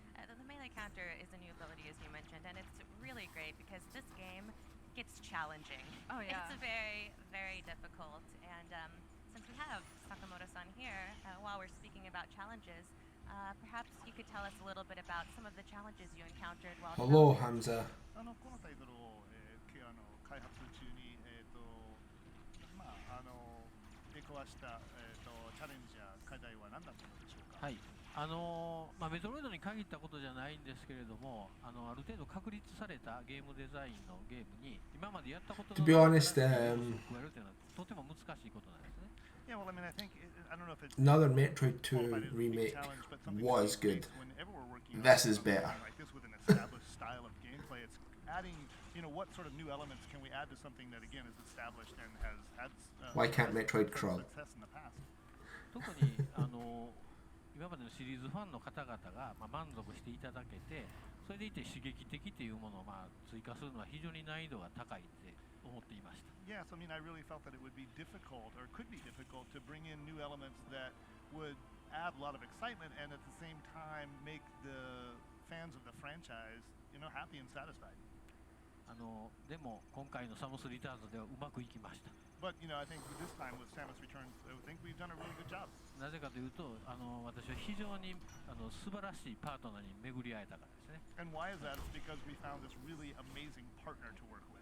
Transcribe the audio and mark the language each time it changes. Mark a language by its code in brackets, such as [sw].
[en] The melee counter is a new ability, as you mentioned, and it's really great because this game gets challenging. Oh yeah. It's very, very difficult, and since we have Sakamoto-san here, while we're speaking about challenges, perhaps you could tell us a little bit about some of the challenges you encountered while Hello, developing. Hamza. [ja] このタイトルを、開発中に、出くわした、チャレンジや課題は何だったのでしょうか。はい。メトロイドに限ったことじゃないんですけれども、ある程度確立されたゲームデザインのゲームに今までやったことの [en] To be honest, [ja] 加えるというのはとても難しいことなんですね。 [en] Yeah, well, I mean, I don't know if it's another Metroid 2 remake was good. This is better. Like this with an established style of gameplay, it's adding, what sort of new elements can we add to something that again is established and has had Why can't Metroid crawl? success in the past? [ja] 特に今までのシリーズファンの方々が満足していただけて、それでいて刺激的というものを追加するのは非常に難易度が高いって思っていました。 [en] Yes, I mean, I really felt that it would be difficult, or could be difficult, to bring in new elements that would add a lot of excitement and at the same time make the fans of the franchise, happy and satisfied. [ja] でも今回のサムスリターンズではうまくいきました。 [en] But I think this time with Samus Returns, I think we've done a really good job. [ja] なぜかというと、私は非常に素晴らしいパートナーに巡り会えたからですね。 [en] And why is that? It's because we found this really amazing partner to work with.